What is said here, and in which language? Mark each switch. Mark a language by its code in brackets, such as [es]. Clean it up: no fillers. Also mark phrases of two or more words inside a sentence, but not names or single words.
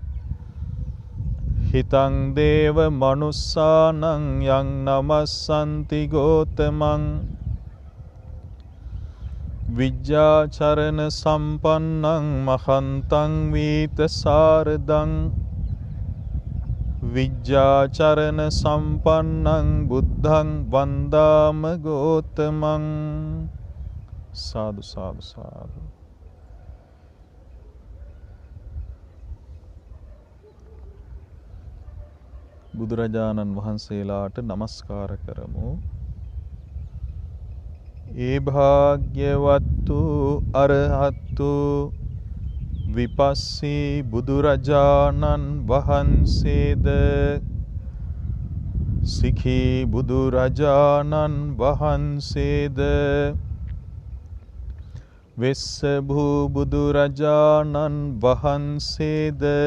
[pi] හිතං දේව මනුස්සානං යං නමස්සන්ති ගෝතමං විජ්ජාචරණ සම්පන්නං මහන්තං වීත සාරදං විජ්ජාචරණ සම්පන්නං බුද්ධං වන්දාම ගෝතමං සාදු සාදු සාදු. [si] බුදුරජාණන් වහන්සේලාට නමස්කාර කරමු. ඒ භාග්‍යවත්තු අරහත්තු විපස්සී බුදුරජාණන් වහන්සේද සිඛී බුදුරජාණන් වහන්සේද වෙස්ස භූ බුදුරජාණන් වහන්සේද